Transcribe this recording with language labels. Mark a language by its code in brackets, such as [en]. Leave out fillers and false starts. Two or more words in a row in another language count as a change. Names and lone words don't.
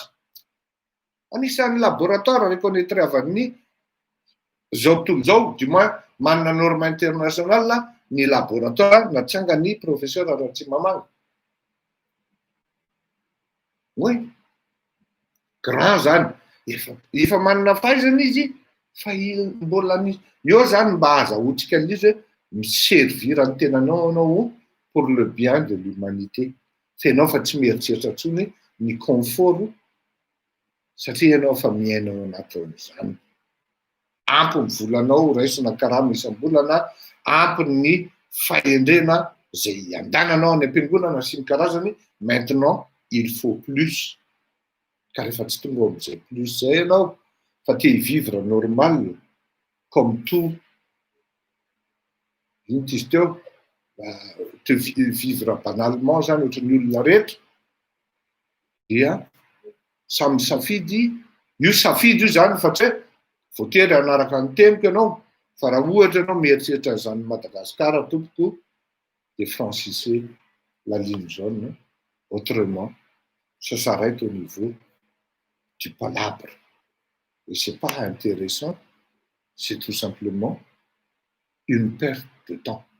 [mg] Anisan'ny [fr] laboratoire reconnaître [mg] amin'ny zao tontolo zao, [fr] du moins [mg] manana [fr] norme internationale [mg] ny laboratoire natsangany professeur Ratsimamanga. Oui. Grand zany, efa manana fahaizana izy, fa mbola eo zany mba azahoantsika an'izy hoe miservir ny tenanao anao [fr] pour le bien de l'humanité. [mg] Fa ianao fa tsy mieritreritra intsony ny confort satria ianao fa miainao anatin'izany. Ampy ny volanao raisina karama isam-bolana, ampy ny fahendrena zay andananao any am-piangonana sy ny karazany. [fr] Maintenant, il faut plus. [mg] Car rehefa tsy tonga amin'izay plus zay ianao fa te [fr] vivre normal comme tout [mg] int izy teo, te [fr] vivre banalement [mg] zany ohatran'ny olona rehetra, dia samy safidy. Io safidy io zany fa tsy voatery hanaraka ny teniko ianao, fa raha ohatra ianao mieritreritra zany Madagasikara tompoko dia [fr] francisez la ligne jaune. Autrement, ça s'arrête au niveau du palabre. Et c'est pas intéressant, c'est tout simplement une perte de temps.